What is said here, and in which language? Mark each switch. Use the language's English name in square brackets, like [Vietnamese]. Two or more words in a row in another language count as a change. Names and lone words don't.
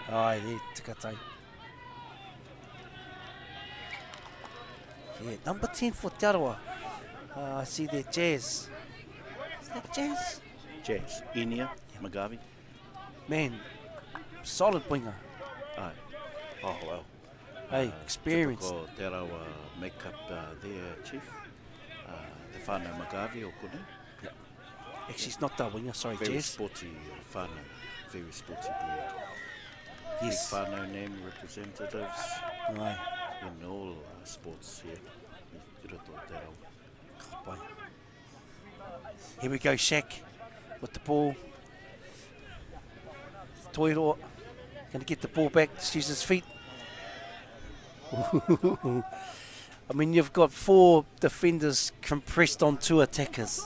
[English] Ai, there, tikatai. Yeah, number 10 for Te Arawa. I see there, Jazz. Is that Jazz? Jazz, Inia, Magavi. Man, solid winger. Aye. Oh, well. Hey, experience. Typical Te Arawa make-up there, Chief. [Māori] Te whānau Magavi o kone. [English] Actually, it's not that winger, sorry, Very Jazz. sporty whānau. Very sporty breed. Yes. Big whānau name representatives Aye. in all sports here. [Māori] I roto o Te Arawa. [English] Bye. Here we go, Shaq with the ball. Toiro going to get the ball back, just use his feet. I mean, you've got 4 defenders compressed on 2 attackers.